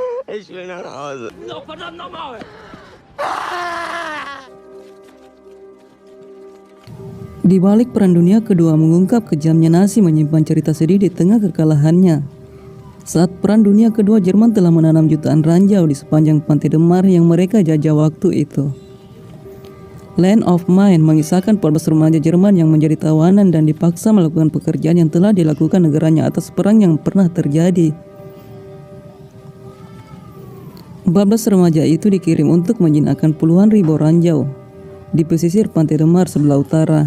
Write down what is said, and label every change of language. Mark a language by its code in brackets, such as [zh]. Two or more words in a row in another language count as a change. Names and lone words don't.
[de] Ich will nach Hause. No, verdammt nochmal! [id] Di balik Perang Dunia Kedua mengungkap kejamnya Nazi menyimpan cerita sedih di tengah kekalahannya. Saat Perang Dunia Kedua, Jerman telah menanam jutaan ranjau di sepanjang pantai Demar yang mereka jajah waktu itu. Land of Mine mengisahkan 14 remaja Jerman yang menjadi tawanan dan dipaksa melakukan pekerjaan yang telah dilakukan negaranya atas perang yang pernah terjadi. 14 remaja itu dikirim untuk menjinakkan puluhan ribu ranjau di pesisir pantai Demar sebelah utara.